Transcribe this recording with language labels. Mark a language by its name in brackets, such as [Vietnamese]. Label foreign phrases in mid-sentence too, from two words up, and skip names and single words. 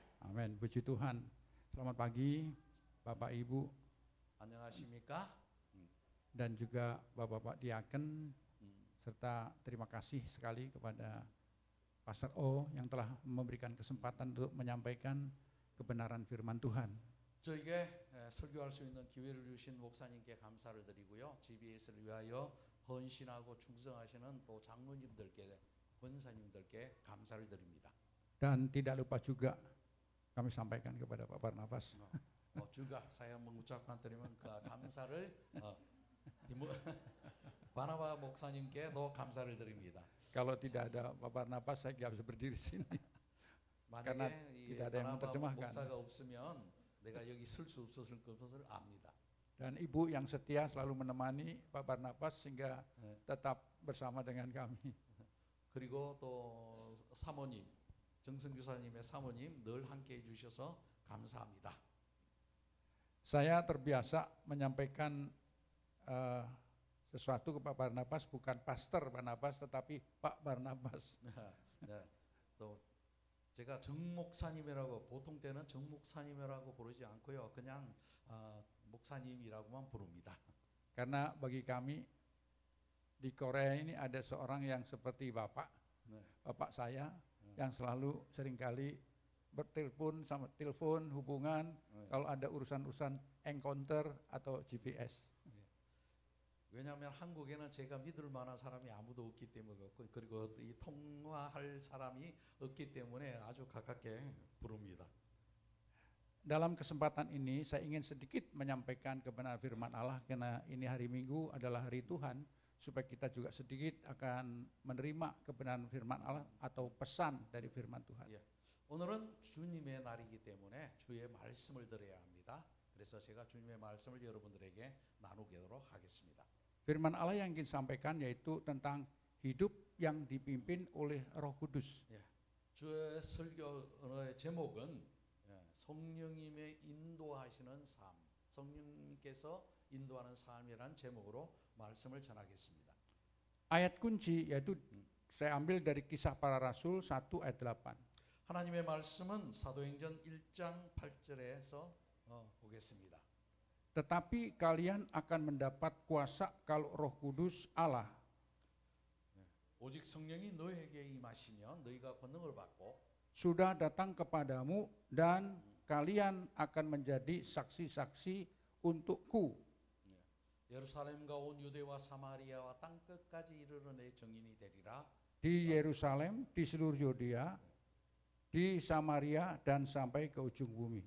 [Indonesian] Amin. Puji Tuhan. Selamat pagi Bapak Ibu [Korean] 안녕하십니까? [Indonesian] dan juga Bapak-bapak diaken, serta terima kasih sekali kepada Pastor O yang telah memberikan kesempatan untuk menyampaikan kebenaran firman Tuhan. [Korean] 저에게 설교할 수 있는 기회를 주신 목사님께 감사를 드리고요. GBS를 위하여 헌신하고 충성하시는 또 장로님들께, 권사님들께 감사를 드립니다. [Indonesian] Dan tidak lupa juga kami sampaikan kepada Pak Barnabas. juga saya mengucapkan terima [Korean] 감사를 바나바 목사님께도 감사를 드립니다. [Indonesian] Kalau tidak ada Pak Barnabas saya tidak bisa berdiri di sini. Karena tidak ada yang menerjemahkan. [Korean] 목사가 없으면 내가 여기 설 수 없었을 것을 압니다. [Indonesian] Dan Ibu yang setia selalu menemani Pak Barnabas sehingga tetap bersama dengan kami. [Korean] 그리고 또 사모님, 정선교사님의 사모님 늘 함께 해주셔서 감사합니다. [Indonesian] Saya terbiasa menyampaikan sesuatu ke Pak Barnabas, bukan Pastor Barnabas tetapi Pak Barnabas. [Korean] 네, 또 제가 정 목사님이라고 보통 때는 정 목사님이라고 부르지 않고요, 그냥 목사님이라고만 부릅니다. [Indonesian] Karena bagi kami di Korea ini ada seorang yang seperti Bapak, Bapak saya yang selalu seringkali bertelepon sama telepon hubungan kalau ada urusan-urusan encounter atau GPS. [Korean] 왜냐하면 한국에는 제가 믿을 만한 사람이 아무도 없기 때문에 그리고 이 통화할 사람이 없기 때문에 아주 가깝게 부릅니다. [Indonesian] Dalam kesempatan ini saya ingin sedikit menyampaikan kebenaran firman Allah karena ini hari Minggu adalah hari Tuhan supaya kita juga sedikit akan menerima kebenaran firman Allah atau pesan dari firman Tuhan. [Korean] 오늘은 주님의 날이기 때문에 주의 말씀을 드려야 합니다. 그래서 제가 주님의 말씀을 여러분들에게 나누도록 하겠습니다. [Indonesian] Firman Allah yang ingin sampaikan yaitu tentang hidup yang dipimpin oleh Roh Kudus. [Korean] 주의 설교의 제목은 성령님의 인도하시는 삶, 성령님께서 인도하는 삶이라는 제목으로 말씀을 전하겠습니다. [Indonesian] Ayat kunci yaitu saya ambil dari Kisah Para Rasul 1 ayat 8. [Korean] 하나님의 말씀은 사도행전 1장 8절에서 보겠습니다. [Indonesian] Tetapi kalian akan mendapat kuasa kalau Roh Kudus Allah [Korean] 오직 성령이 너에게 임하시면 너희가 권능을 받고 [Indonesian] sudah datang kepadamu dan kalian akan menjadi saksi-saksi untukku [Korean] 예루살렘과 온 유대와 사마리아와 땅 끝까지 이르러 내 증인이 되리라. [Indonesian] di Yerusalem, di seluruh Yudea, di Samaria dan sampai ke ujung bumi.